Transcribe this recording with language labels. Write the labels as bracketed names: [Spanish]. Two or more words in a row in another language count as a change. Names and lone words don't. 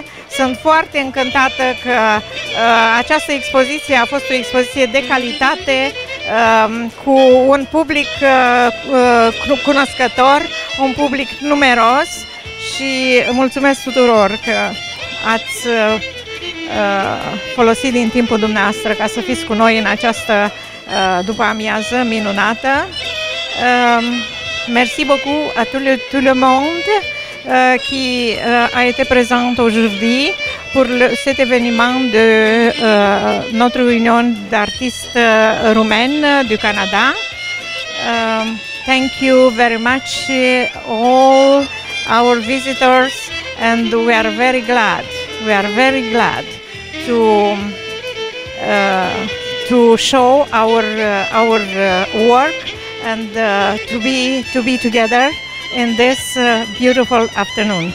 [Romanian] Sunt foarte încântată că această expoziție a fost o expoziție de calitate, cu un public cunoscător, un public numeros și mulțumesc tuturor că ați folosit din timpul dumneavoastră ca să fiți cu noi în această după-amiază minunată. [French] Merci beaucoup à tout le monde qui a été présent aujourd'hui pour cet événement de notre Union d'artistes roumaines du Canada. [English] Thank you very much all our visitors, and we are very glad. We are very glad to show our work and to be together in this beautiful afternoon.